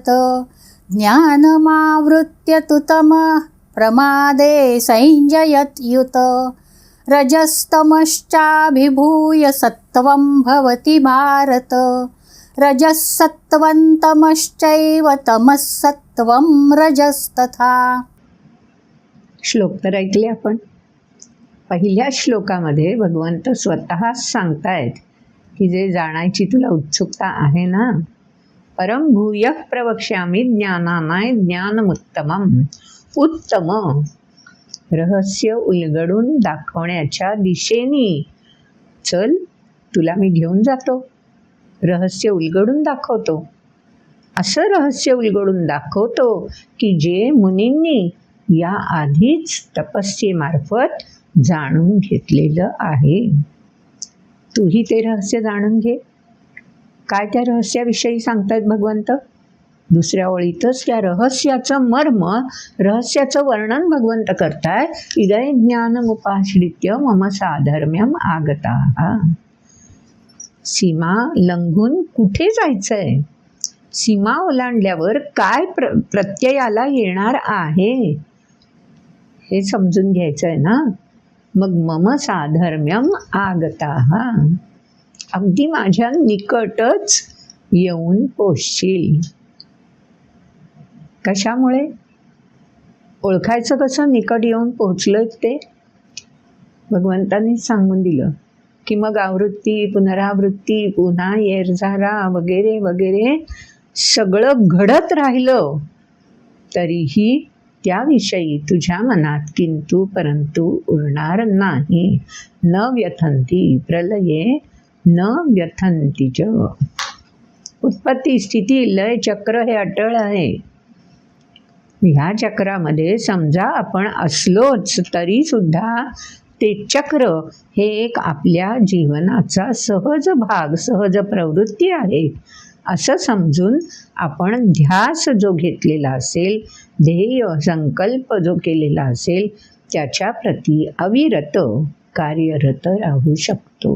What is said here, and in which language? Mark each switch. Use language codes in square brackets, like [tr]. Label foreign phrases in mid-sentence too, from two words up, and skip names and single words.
[sa] ज्ञानमावृत्य तु तमः प्रमादे संजयत्युत. रजस्तमश्चाभिभूय सत्त्वं भवति भारत. रजः सत्त्वं तमश्चैव तमः सत्त्वं रजस्तथा. [mr] श्लोक तर ऐकले आपण. पहिल्या श्लोकामध्ये भगवंत स्वतः सांगतायत की जे जाणायची तुला उत्सुकता आहे ना, [sa] परम भूयः प्रवक्ष्यामि ज्ञानानां ज्ञानमुत्तमम्. [mr] उत्तम रहस्य उलगडून दाखवण्याच्या दिशेने चल, तुला मी घेऊन जातो, रहस्य उलगडून दाखवतो. असं रहस्य उलगडून दाखवतो की जे मुनींनी या आधीच तपस्येमार्फत जाणून घेतलेलं आहे. तूही ते रहस्य जाणून घे. काय त्या रहस्याविषयी सांगतायत भगवंत? दुसऱ्या ओळीतच त्या रहस्याचं मर्म, रहस्याचं वर्णन भगवंत करताय. [sa] इदय ज्ञानमुपाश्रित्य मम साधर्म्यम आगताः. [mr] सीमा लंघून कुठे जायचंय? सीमा ओलांडल्यावर काय प्रत्ययाला येणार आहे हे समजून घ्यायचंय ना. [sa] मग मम साधर्म्यम आगताः, [mr] अगदी माझ्या निकटच येऊन पोचशील. कशामुळे? ओळखायचं कसं निकट येऊन पोचलं ते? भगवंतांनी सांगून दिलं की मग आवृत्ती, पुनरावृत्ती, पुन्हा येरझारा वगैरे वगैरे सगळं घडत राहिलं तरीही त्याविषयी तुझ्या मनात किंतु परंतु उरणार नाही. [sa] न व्यथंती प्रलये न व्यथंती च. [mr] उत्पत्ती, स्थिती, लय चक्र हे अटळ आहे. ह्या चक्रामध्ये समजा आपण असलोच तरी सुद्धा ते चक्र हे एक आपल्या जीवनाचा सहज भाग, सहज प्रवृत्ती आहे असं समजून आपण ध्यास जो घेतलेला असेल, ध्येय संकल्प जो केलेला असेल त्याच्या प्रती अविरत कार्यरत राहू शकतो.